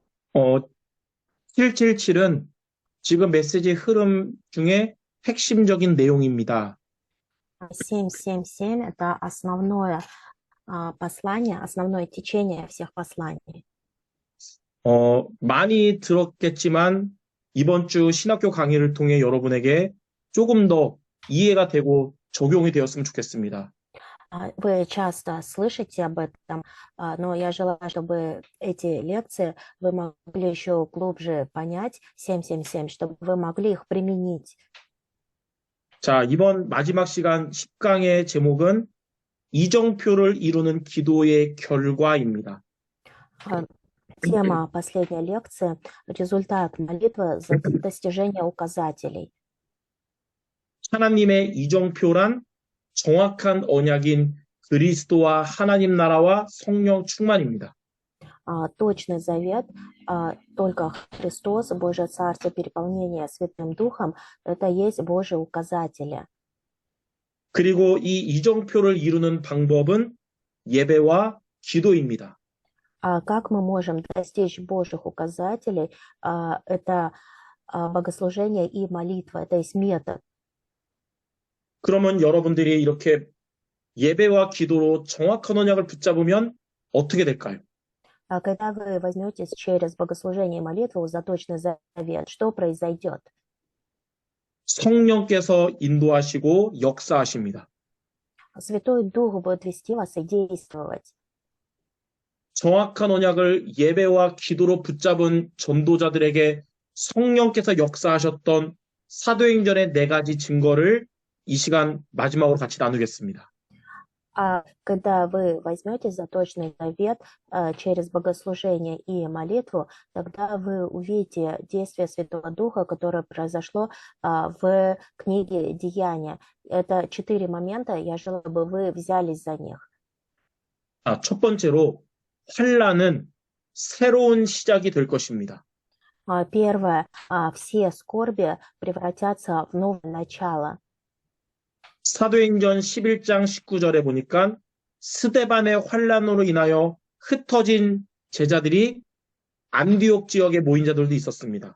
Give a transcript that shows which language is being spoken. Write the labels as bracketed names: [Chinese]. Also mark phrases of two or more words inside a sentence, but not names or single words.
[Korean] 어, 777은 지금 메시지 흐름 중에 핵심적인 내용입니다. 777 — [Russian] это основное послание, основное течение всех посланий. [Korean] 많이 들었겠지만 이번 주 신학교 강의를 통해 여러분에게 조금 더 이해가 되고 적용이 되었으면 좋겠습니다. [Russian] Вы часто слышите об этом, но я желаю, чтобы эти лекции вы могли еще глубже понять 777, чтобы вы могли их применить. [Korean] 자, 이번 ма지막 시간 10강의 제목은 이정표를 이루는 기도의 결과입니다. [Russian] А, Тема последней лекции — результат молитвы за достижение указателей. [Korean] 하나님의 이정표란 정확한 언약인 그리스도와 하나님 나라와 성령 충만입니다. [Russian] Точный завет, только Христос, Божье Царство, переполнение Святым Духом — это есть Божьи указатели. [Korean] 그리고 이 이정표를 이루는 방법은 예배와 기도입니다. [Russian] Как мы можем достичь Божьих указателей? Это богослужение и молитва, это есть метод. [Korean] 그러면 여러분들이 이렇게 예배와 기도로 정확한 언약을 붙잡으면 어떻게 될까요? [Russian] Когда вы возьметесь через богослужение и молитву за точный завет, что произойдет? [Korean] 성령께서 인도하시고 역사하십니다. [Russian] Святой Дух будет вести вас и действовать. [Korean] 정확한 언약을 예배와 기도로 붙잡은 전도자들에게 성령께서 역사하셨던 사도행전의 4가지 증거를 이 시간 마지막으로 같이 나누겠습니다. [Russian] Когда вы возьметесь за точный завет через богослужение и молитву, тогда вы увидите действие Святого Духа, которое произошло в книге Деяния. Это 4 момента, я желаю, бы вы взялись за них. [Korean] 첫 번째로 환란은 새로운 시작이 될 것입니다. [Russian] Первое, все скорби превратятся в новое начало. [Korean] 사도행전 11장 19절에 보니까 스데반의 환란으로 인하여 흩어진 제자들이 안디옥 지역에 모인 자들도 있었습니다.